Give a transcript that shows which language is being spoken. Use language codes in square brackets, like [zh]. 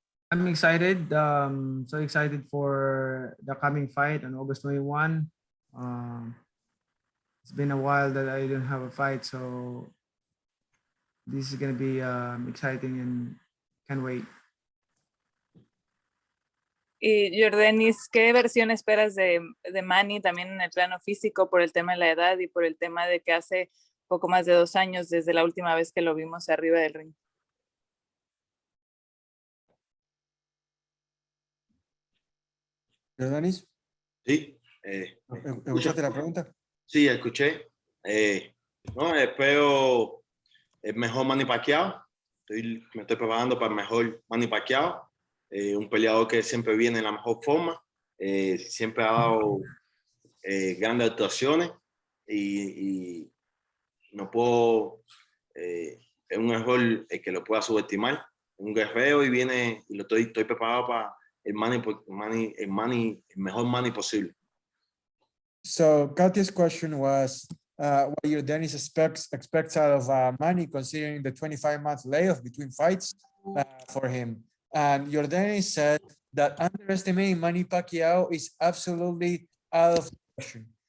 [en] I'm excited. So excited for the coming fight on August 21. It's been a while that I didn't have a fight, so this is going to be exciting and can't wait. [es] Y Yordenis, ¿qué versión esperas de Manny también en el plano físico por el tema de la edad y por el tema de que hace poco más de 2 años desde la última vez que lo vimos arriba del ring? Yordenis, Sí. ¿escuchaste la pregunta? Sí, escuché. No, espero el mejor Manny Pacquiao. Me estoy preparando para el mejor Manny Pacquiao. Un peleador que siempre viene en la mejor forma. Siempre ha dado grandes actuaciones y no puedo... es un error el que lo pueda subestimar. Un guerrero y viene y estoy preparado para el mejor Manny posible. [en] So Katia's question was what Yordenis expects out of Manny, considering the 25-month layoff between fights for him. And Yordenis said that underestimating Manny Pacquiao is absolutely out of the question.